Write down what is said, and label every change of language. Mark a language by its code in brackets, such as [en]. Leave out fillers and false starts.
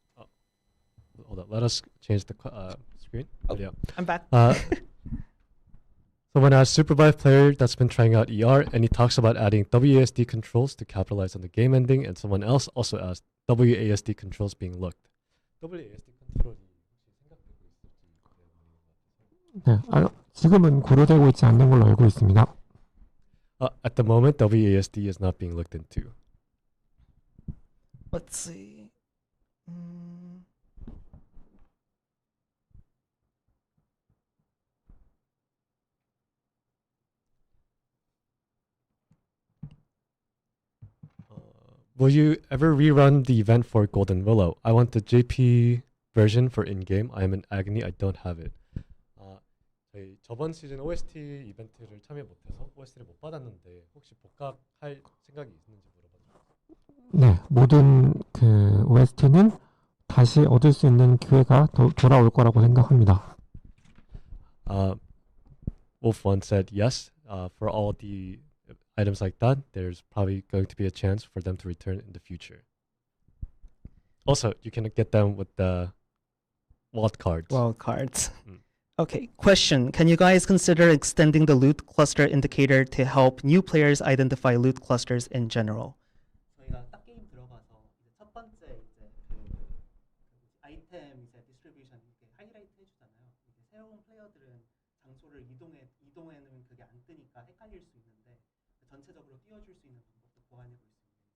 [en] Oh, hold on, let us change the screen. Oh, yeah. I'm back. Someone asked supervised player that's been trying out ER, and he talks about adding WASD controls to capitalize on the game ending. And someone else also asked WASD controls being looked. [ko] WASD control이 네, 지금은 고려되고 있지 않는 걸로 알고 있습니다. [en] At the moment, WASD is not being looked into. Let's see. Will you ever rerun the event for Golden Willow? I want the JP version for in-game. I am in agony. I don't have it. [ko] 저희 저번 시즌 OST 이벤트를 참여 못해서 OST를 못 받았는데 혹시 복각할 생각이 있는지 물어봐주세요. 네, 모든 그 OST는 다시 얻을 수 있는 기회가 돌아올 거라고 생각합니다. [en] Wolf One said yes. For all the items like that, there's probably going to be a chance for them to return in the future. Also, you can get them with the wild cards. Wild cards. Okay, question. Can you guys consider extending the loot cluster indicator to help new players identify loot clusters in general? [ko] 저희가 딱 게임 들어가서 첫 번째 아이템 디스트리뷰션 하이라이트 해주잖아요. 새로운 플레이어들은 장소를 이동해 놓으면 그게 안 뜨니까 헷갈릴 수 있는데 전체적으로 띄워줄 수 있는 방법도 보완해 볼 수 있는지.